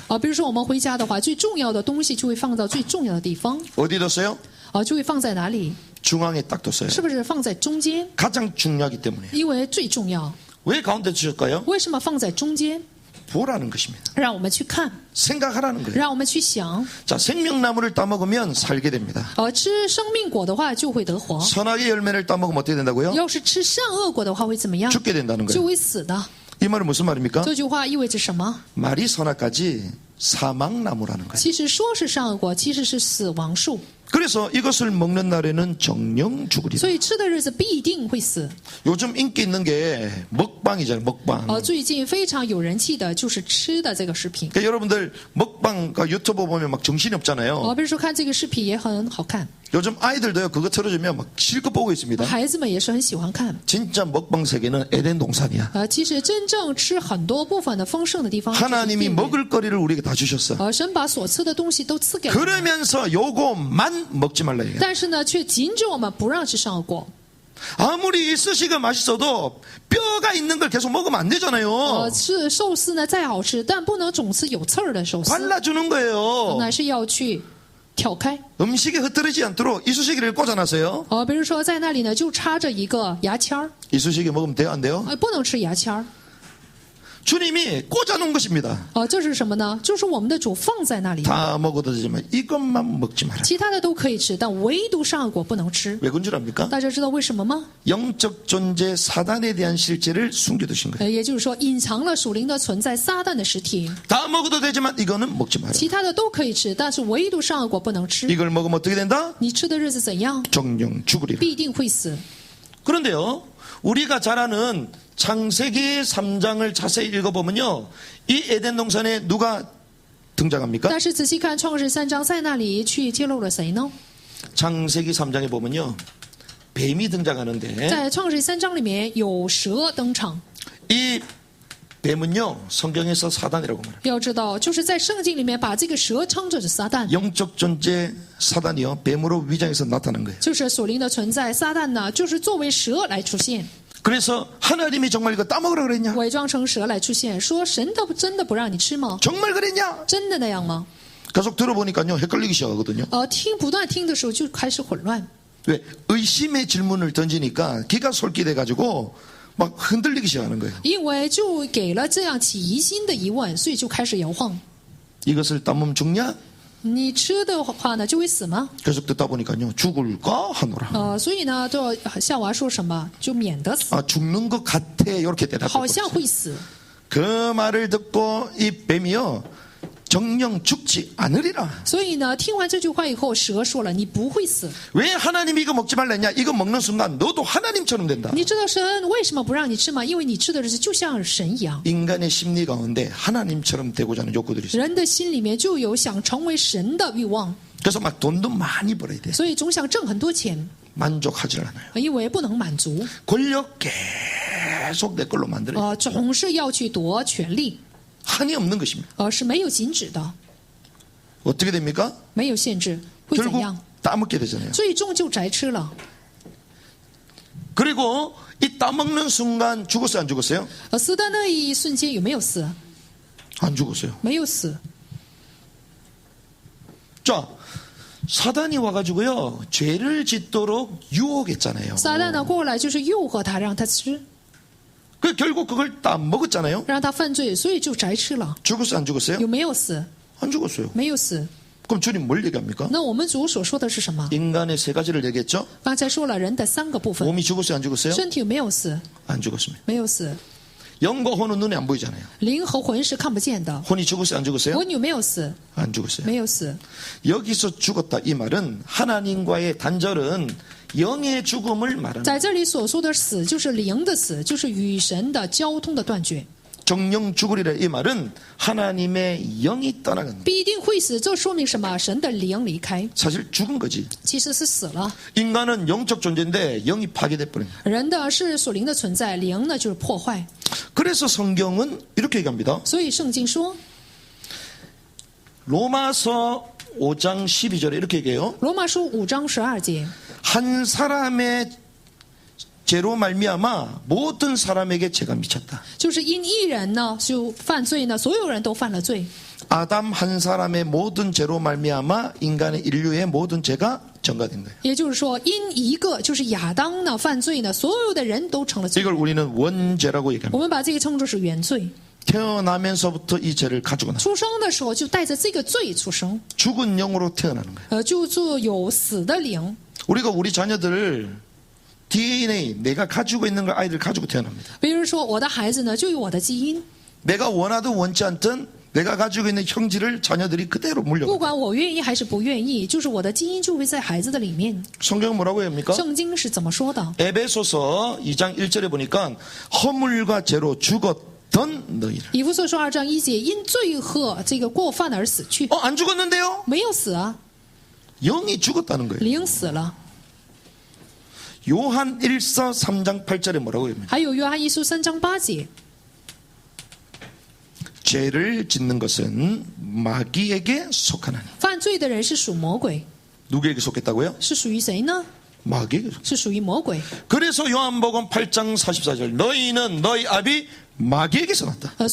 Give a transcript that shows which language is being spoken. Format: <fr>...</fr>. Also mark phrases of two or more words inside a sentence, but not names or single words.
<zh>比如说我们回家的话，最重要的东西就会放到最重要的地方，</zh> <ko>어디 뒀어요?</ko> <zh>就会放在哪里？</zh> <ko>중앙에 딱 뒀어요.</ko> <zh>是不是放在中间？</zh> <ko>가장 중요하기 때문에.</ko> <zh>因为最重要。</zh> <ko>왜 가운데 주셨을까요?</ko> <zh>为什么放在中间？</zh> <ko>보라는 것입니다.</ko> <zh>让我们去看，</zh> <ko>생각하라는 거예요.</ko> <zh>让我们去想。</zh> <ko>자, 생명나무를 따먹으면 살게 됩니다.</ko> <zh>吃生命果的话就会得活，</zh> <ko>선악의 열매를 따먹으면 어떻게 된다고요?</ko> <zh>要是吃善恶果的话会怎么样？</zh> <ko>죽게 된다는</ko> <zh>就</zh> <ko>거예요.</ko> <zh>会死的。</zh> <ko>이 말은 무슨 말입니까?</ko> <zh>这句话意味着什么？</zh> <ko>말이 선악까지 사망나무라는 거예요.</ko> <zh>其实说是善恶果，其实是死亡树。</zh> <ko>그래서 이것을 먹는 날에는 정령 죽으리라.</ko> <zh>所以吃的日子必定会死。</zh> <ko>요즘 인기 있는 게 먹방이잖아요. 먹방.</ko> <zh>最近非常有人气的就是吃的这个视频。</zh> <ko>그러니까 여러분들 먹방 유튜브 보면 막 정신이 없잖아요.</ko> <zh>比如说看这个视频也很好看，</zh> <ko>요즘 아이들도요. 그거 틀어주면 막 실컷 보고 있습니다.</ko> <zh>孩子们也是很喜欢看。</zh> <ko>진짜 먹방 세계는 에덴 동산이야.</ko> <zh>其实真正吃很多部分的丰盛的地方，</zh> <ko>하나님이 먹을 거리를 우리에게 다 주셨어.</ko> <zh>神把所吃的东西都赐给我们，</zh> <ko>그러면서 요거만 먹지 말라 이게.</ko> <zh>但是呢，却禁止我们不让吃善恶果。</zh> <ko>아무리 스시가 맛있어도 뼈가 있는 걸 계속 먹으면 안 되잖아요.</ko> <zh>吃寿司呢再好吃，但不能总吃有刺儿的寿司，</zh> <ko>발라주는 거예요.</ko> <zh>乃是要去挑开。</zh> <ko>음식에 흐트러지지 않도록 이쑤시개를 꽂아놨어요.</ko> <zh>比如说在那里呢就插着一个牙签儿，</zh> <ko>이쑤시개 먹으면 돼요, 안 돼요?</ko> <zh>不能吃牙签儿。</zh> <ko>주님이 꽂아놓은 것입니다.</ko> <zh>这是什么呢？就是我们的主放在那里，</zh> <ko>다 먹어도 되지만 이것만 먹지 마라.</ko> <zh>其他的都可以吃，但唯独善恶果不能吃。</zh> <ko>왜 그런 줄 압니까?</ko> <zh>大家知道为什么吗？</zh> <ko>영적 존재 사단에 대한 실제를 숨겨두신 거예요.</ko> <zh>也就是说，隐藏了属灵的存在，撒旦的实体。</zh> <ko>다 먹어도 되지만 이거는 먹지 마라.</ko> <zh>其他的都可以吃，但是唯独善恶果不能吃。</zh> <ko>이걸 먹으면 어떻게 된다?</ko> <zh>你吃的日子怎样，</zh> <ko>정령 죽으리라.</ko> <zh>必定会死。</zh> <ko>그런데요, 우리가 잘 아는 창세기 3장을 자세히 읽어보면요, 이 에덴 동산에 누가 등장합니까?</ko> <zh>但是仔细看创世3章，在那里去揭露了谁呢？</zh> <ko>창세기 3장에 보면요, 뱀이 등장하는데</ko> <zh>在创世3章里面有蛇登场。</zh> <ko>이 뱀은요, 성경에서 사단이라고 말합니다.</ko> <zh>要知道，就是在圣经里面把这个蛇称作是撒旦，</zh> <ko>영적 존재 사단이요, 뱀으로 위장해서 나타난 거예요.</ko> <zh>就是属灵的存在。撒旦呢，就是作为蛇来出现，</zh> <ko>그래서 하나님이 정말 이거 따먹으라 그랬냐?</ko> <zh>伪装成蛇来出现，说神都真的不让你吃吗？</zh> <ko>정말 그랬냐?</ko> <zh>真的那样吗？</zh> <ko>계속 들어보니까요, 헷갈리기 시작하거든요.</ko> <zh>不断听的时候就开始混乱。</zh> <ko>왜? 의심의 질문을 던지니까 기가 솔깃해가지고 막 흔들리기 시작하는 거예요.</ko> <zh>因为就给了这样起疑心的疑问，所以就开始摇晃。</zh> <ko>이것을 따먹으면 죽냐?</ko> <zh>你吃的话呢，就会死吗？</zh> <ko>계속 듣다 보니까요, 죽을까 하노라.</ko> <zh>所以呢，就夏娃说什么，就免得死，</zh> <ko>아, 죽는 것 같아. 이렇게</ko> <zh>好像</zh> <ko>대답했어요.</ko> <zh>会死。</zh> <ko>그 말을 듣고 이 뱀이요, 정령 죽지 않으리라.</ko> <zh>所以呢，听完这句话以后，蛇说了，你不会死。</zh> <ko>왜 하나님이 이거 먹지 말랬냐? 이거 먹는 순간 너도 하나님처럼 된다.</ko> <zh>你知道神为什么不让你吃吗？因为你吃的日子就像神一样。</zh> <ko>인간의 심리 가운데 하나님처럼 되고자 하는 욕구들이 있어요.</ko> <zh>人的心里面就有想成为神的欲望，</zh> <ko>그래서 막 돈도 많이 벌어야 돼.</ko> <zh>所以总想挣很多钱，</zh> <ko>만족하지 않아요.</ko> <zh>因为不能满足，</zh> <ko>권력 계속 내 걸로 만들어요.</ko> <zh>总是要去夺权力，</zh> <ko>한이 없는 것입니다.</ko> <zh>是没有禁止的，</zh> <ko>어떻게 됩니까?</ko> <zh>没有限制，会怎</zh> <ko>결국</ko> <zh>样？</zh> <ko>따먹게 되잖아요.</ko> <zh>最终就摘吃了。</zh> <ko>그리고 이 따먹는 순간 죽었어요, 안 죽었어요?</ko> <zh>死的那一瞬间有没有死？</zh> <ko>안 죽었어요.</ko> <zh>没有死。</zh> <ko>자, 사단이 와가지고요, 죄를 짓도록 유혹했잖아요.</ko> <zh>撒旦呢过来就是诱惑他，让他吃，</zh> <ko>그 결국 그걸 따먹었잖아요.</ko> <zh>让他犯罪，所以就摘吃了。</zh> <ko>죽었어요, 안 죽었어요?</ko> <zh>有没有死？</zh> <ko>안 죽었어요.</ko> <zh>没有死。</zh> <ko>그럼 주님 뭘 얘기합니까?</ko> <zh>那我们主所说的是什么？</zh> <ko>인간의 세 가지를 얘기했죠?</ko> <zh>刚才说了人的3个部分，</zh> <ko>몸이 죽었어요, 안 죽었어요?</ko> <zh>身体有没有死？</zh> <ko>안 죽었습니다.</ko> <zh>没有死。</zh> <ko>영과 혼은 눈에 안 보이잖아요.</ko> <zh>灵和魂是看不见的。</zh> <ko>혼이 죽었어요, 안 죽었어요?</ko> <zh>魂有没有死？</zh> <ko>안 죽었어요.</ko> <zh>没有死。</zh> <ko>여기서 죽었다 이 말은 하나님과의 단절은 영의 죽음을 말합니다.</ko> <zh>在这里所说的死，就是灵的死，就是与神的交通的断绝。</zh> <ko>정령 죽으리라 이 말은 하나님의 영이 떠나간다.</ko> <zh>必定会死，这说明什么？神的灵离开，</zh> <ko>사실 죽은 거지.</ko> <zh>其实是死了。</zh> <ko>인간은 영적 존재인데 영이 파괴돼 버린 거예요.</ko> <zh>人的是属灵的存在，灵呢就是破坏。</zh> <ko>그래서 성경은 이렇게 얘기합니다.</ko> <zh>所以圣经说，</zh> <ko>로마서 5장 12절에 이렇게 얘기해요.</ko> <zh>罗马书5章12节，</zh> <ko>한 사람의 죄로 말미암아 모든 사람에게 죄가 미쳤다.</ko> <zh>就是因一人呢就犯罪呢，所有人都犯了罪。</zh> <ko>아담 한 사람의 모든 죄로 말미암아 인간의 인류의 모든 죄가 전가된 거예요.</ko> <zh>也就是说，因一个就是亚当呢犯罪呢，所有的人都成了罪。</zh> <ko>이걸 우리는 원죄라고 얘기합니다.</ko> <zh>我们把这个称作是原罪。</zh> <ko>태어나면서부터 이 죄를 가지고 나.</ko> <zh>出生的时候就带着这个罪出生，</zh> <ko>죽은 영으로 태어나는 거예요.</ko> <zh>就有死的灵。</zh> <ko>우리가 우리 자녀들을 DNA 내가 가지고 있는 걸 아이들 가지고 태어납니다.</ko> <zh>比如说，我的孩子呢就有我的基因，</zh> <ko>내가 원하든 원치 않든 내가 가지고 있는 형질을 자녀들이 그대로</ko> <zh>不</zh> <ko>물려요.</ko> <zh>管我愿意还是不愿意，就是我的基因就会在孩子的里面。</zh> <ko>성경은 뭐라고 합니까?</ko> <zh>圣经是怎么说的？</zh> <ko>에베소서 2장 1절에 보니까 허물과 죄로 죽었던 너희를.</ko> <zh>以弗所书2章1节，因罪和这个过犯而死去，</zh> <ko>안 죽었는데요?</ko> <zh>没有死啊，</zh> <ko>영이 죽었다는 거예요.</ko> <zh>灵死了。</zh> <ko>요한 1서 3장 8절에 뭐라고 합니까?</ko> <zh>还有约翰一书3章8节，</zh> <ko>죄를 짓는 것은 마귀에게 속하나니.</ko> <zh>犯罪的人是属魔鬼，</zh> <ko>누구에게 속했다고요?</ko> <zh>是属于谁呢？</zh> <ko>마귀에게 속.</ko> <zh>是属于魔鬼。</zh> <ko>그래서 요한복음 8장 44절 너희는 너희 아비 마귀에게서 났다.</ko>